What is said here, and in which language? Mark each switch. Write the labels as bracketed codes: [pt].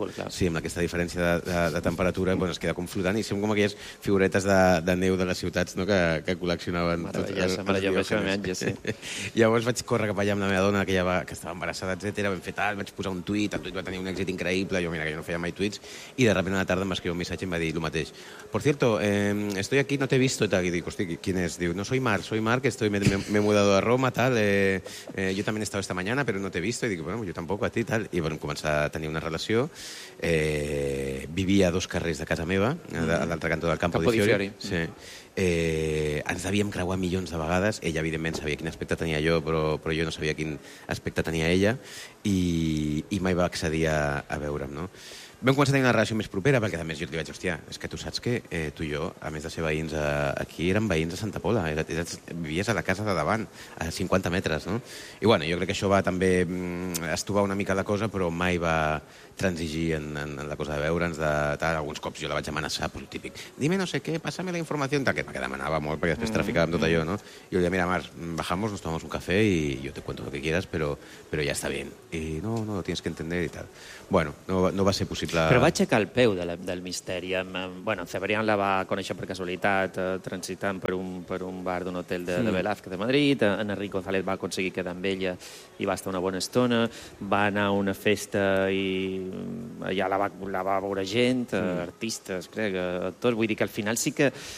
[ca] Sí, amb aquesta diferència de temperatura, doncs es queda com flotant, i som com aquelles figuretes de neu de les ciutats, no?, que col·leccionaven tot. Sí. Llavors vaig córrer cap allà amb la meva dona, que ja va, que estava embarassada, etcètera, vam fer tal, vaig posar un tuit, el tuit va tenir un èxit increïble, jo mira que jo no feia mai tuits, i de repente a la tarda em va escriure un missatge i em va dir lo mateix. [es] Por cierto, estoy aquí, no te he visto, tal, [ca] i dic, hosti, [es] ¿quién es? Diu, no, soy Marc, estoy, me he mudado a Roma, tal, yo también he estado esta mañana, pero no te he visto, i dic, bueno, yo tampoco, a ti, tal, [ca] i vam començar a tenir una relació, vivia a dos carrers de casa meva, a l'altre cantó del Campo de Fiori. [es] Sí. [ca] Ens havíem creuat milions de vegades. Ella evidentment sabia quin aspecte tenia jo, però jo no sabia quin aspecte tenia ella, i mai va accedir a veure'm, no? Vam començar a tenir una relació més propera, perquè a més jo li vaig dir, hòstia, és que tu saps que tu i jo, a més de ser veïns aquí, érem veïns a Santa Pola, vivies a la casa de davant, a 50 metres, no? I bueno, jo crec que això va també estovar una mica la cosa, però mai va transigir en la cosa de veure'ns, de tal. Alguns cops jo la vaig amenaçar, però el típic, [es] dime no sé què, pásame [ca] la informació, tal, que demanava molt, perquè després traficàvem tot allò, no? I jo li deia, [es] mira, Mar, bajamos, nos tomamos un café y yo te cuento lo que quieras, pero ya está bien. Y no, lo tienes que entender y tal. [ca] Bueno, no va ser possible... Però va aixecar el peu del misteri. Bueno, Cebrián la va conèixer per casualitat, transitant per un bar d'un hotel de Velázquez de Madrid. En Enric González va aconseguir quedar amb ella i va estar una bona estona. Va anar a una festa i allà la va veure gent, artistes, crec, actors. Vull dir que al final sí que...